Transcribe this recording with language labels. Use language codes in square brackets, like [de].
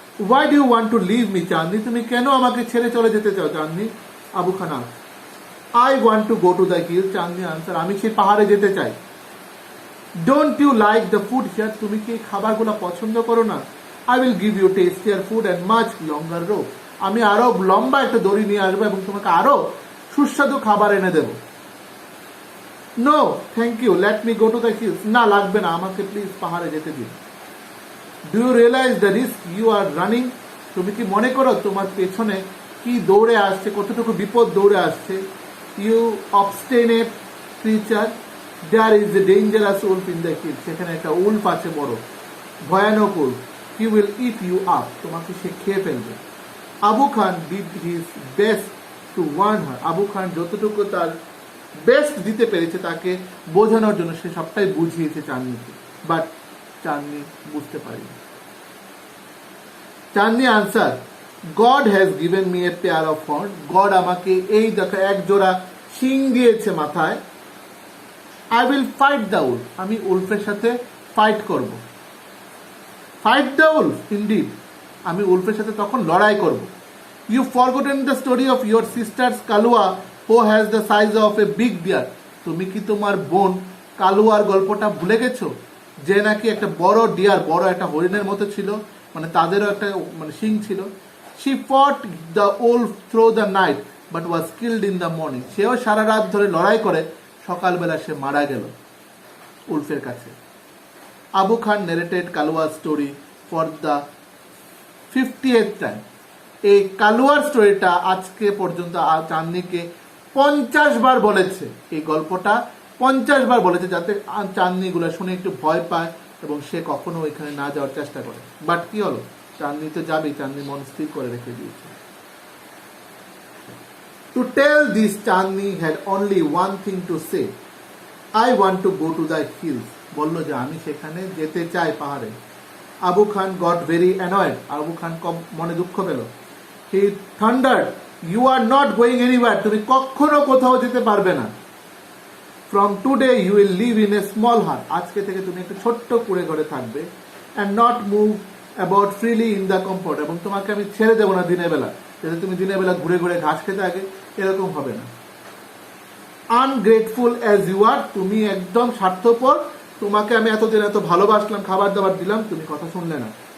[en] Why do you want to leave me, [bn] চাঁদনি? তুমি কেন আমাকে ছেড়ে চলে যেতে চাও চাঁদনি? আবু খান ask. [en] I want to go to the hill, Chandni answer. [bn] আমি সেই পাহাড়ে যেতে চাই। [en] Don't you like the food here? [bn] তুমি কি খাবারগুলো পছন্দ করো না? [en] I will give you tastier food and much longer rope. [bn] আমি আরো লম্বা একটা দড়ি নিয়ে আসবো এবং তোমাকে আরো সুস্বাদু খাবার এনে দেবো। [en] No, thank you. Let me go to the hills. [bn] না, লাগবে না, আমাকে প্লিজ পাহাড়ে যেতে দিন। [en] Do you realize the risk you are running? [bn] তুমি কি মনে করো তোমার পেছনে কি দৌড়ে আসছে, কতটুকু বিপদ দৌড়ে আসছে? [en] You obstinate creature, there is a dangerous wolf in the hills. [bn] সেখানে একটা উল্ফ আছে, বড় ভয়ানক wolf. [en] He will eat you up. [bn] তোমাকে সে খেয়ে ফেলবে। [en] Abu Khan did his best to warn her. [bn] Abu খান যতটুকু তার বেস্ট দিতে পেরেছে তাকে বোঝানোর জন্য, সে সবটাই বুঝিয়েছে চাঁদনিকে, বাট চাঁদনি বুঝতে পারেনি। [en] Chandni answer, God has given me a pair of horn. [bn] God আমাকে এই দেখা এক জোড়া শিং দিয়েছে মাথায়। [en] I will fight the wolf. [bn] আমি উলফের সাথে ফাইট করব। [en] Fight the wolf indeed. [bn] আমি উলফের সাথে তখন লড়াই করব। [en] You forgotten the story of your sisters Kalua who has the size of a big deer. [bn] তুমি কি তোমার বোন কালুয়ার গল্পটা ভুলে গেছো, যে নাকি একটা বড় ডিয়ার, বড় একটা হরিণের মতো ছিল, মানে তাদেরও একটা মানে শিং ছিল। [en] She fought the wolf through the night but was killed in the morning. [bn] সেও সারা রাত ধরে লড়াই করে সকালবেলা সে মারা গেল উলফের কাছে। [en] Abu Khan narrated কালুয়ার story for the 50th time. [bn] এই কালুয়ার স্টোরিটা আজকে পর্যন্ত চাঁদনিকে 50 বার বলেছে, এই গল্পটা 50 বার বলেছে, যাতে চাঁদনিগুলো শুনে একটু ভয় পায় এবং সে কখনো ওইখানে না যাওয়ার চেষ্টা করে। বাট কি হলো, চাঁদনি তো যাবেই, চাঁদনি মন স্থির করে রেখে দিয়েছে। [en] To tell this, Chandni had only one thing to say. I want to go to the hills. [bn] বললো যে আমি সেখানে যেতে চাই পাহাড়ে। [en] Abu Khan got very annoyed. [bn] আবু খান মনে দুঃখ পেল। [en] He thundered, you are not going anywhere. [bn] তুমি কখনো কোথাও যেতে পারবে না। [en] From today you will live in a small hut. [bn] আজকে থেকে তুমি একটা ছোট্ট কুঁড়ে ঘরে থাকবে [en] and not move about freely in the comfort. [bn] এবং তোমাকে আমি ছেড়ে দেবো না দিনের বেলা, যাতে তুমি দিনের বেলা ঘুরে ঘুরে ঘাস খেতে আগে, এরকম হবে না। [en] ungrateful as you are, [bn] তুমি একদম স্বার্থপর, তোমাকে আমি এতদিন এত ভালোবাসলাম, খাবার দাবার দিলাম, তুমি কথা শুনলে না।